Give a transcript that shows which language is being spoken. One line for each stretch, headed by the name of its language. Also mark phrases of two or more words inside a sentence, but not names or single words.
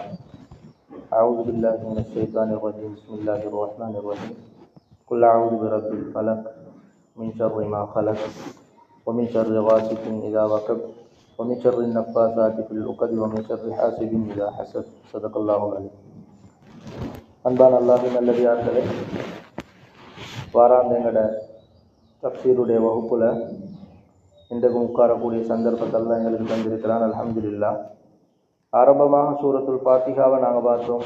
Arabic: أعوذ بالله من الشيطان الرجيم. بسم الله الرحمن الرحيم. قل أعوذ برب الفلق من شر ما خلق ومن شر غاسق إذا وقب ومن شر النفاثات في العقد ومن شر حاسد إذا حسد. صدق الله العظيم.
Tamil: அன்பான அல்லாஹ்வின் நல்லடியார்களே, வாராந்த எங்களோட தஃப்சீருடைய வகுப்பில் இன்றைக்கு உட்காரக்கூடிய சந்தர்ப்பத்தெல்லாம் எங்களுக்கு தந்திருக்கிறான். அல்ஹம்துலில்லாஹ். ஆரம்பமாக சூரத்துல் ஃபாத்திஹாவை நாங்கள் பார்த்தோம்.